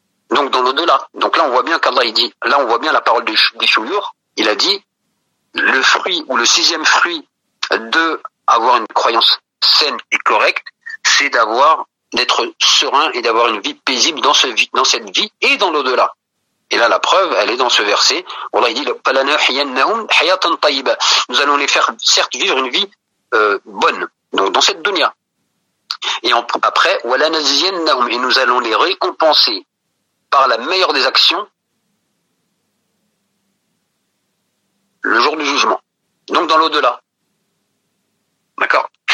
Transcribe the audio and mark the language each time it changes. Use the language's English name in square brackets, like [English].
[French] Donc dans l'au-delà. Donc là on voit bien qu'Allah il dit, là on voit bien la parole du chouyour, il a dit le fruit ou le sixième fruit de avoir une croyance saine et correcte, c'est d'être serein et d'avoir une vie paisible dans cette vie et dans l'au-delà. Et là, la preuve, elle est dans ce verset. Allah dit, [Arabic] فَلَنُحْيِيَنَّهُمْ حَيَاةً طَيِّبَةً. [French] Nous allons les faire, certes, vivre une vie bonne, donc dans cette dunya. Et après, [Arabic] وَلَنَجْزِيَنَّهُمْ. [French] Et nous allons les récompenser par la meilleure des actions le jour du jugement. Donc dans l'au-delà. D'accord?